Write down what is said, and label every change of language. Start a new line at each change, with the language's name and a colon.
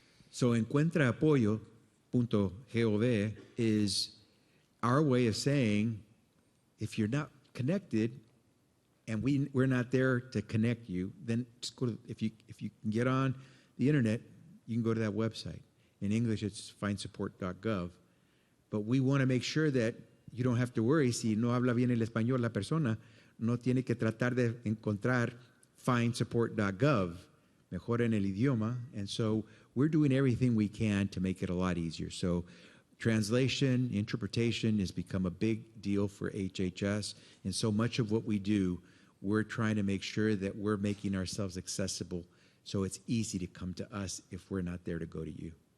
English: So encuentraapoyo.gov is our way of saying, if you're not connected, and we're not there to connect you, then just go to, if you can get on the internet, you can go to that website. In English, it's findsupport.gov. But we want to make sure that you don't have to worry.
Spanish: Si no habla bien el español la persona, no tiene que tratar de encontrar findsupport.gov. Mejor en el idioma.
English: And so we're doing everything we can to make it a lot easier. So translation, interpretation has become a big deal for HHS. And so much of what we do, we're trying to make sure that we're making ourselves accessible so it's easy to come to us if we're not there to go to you.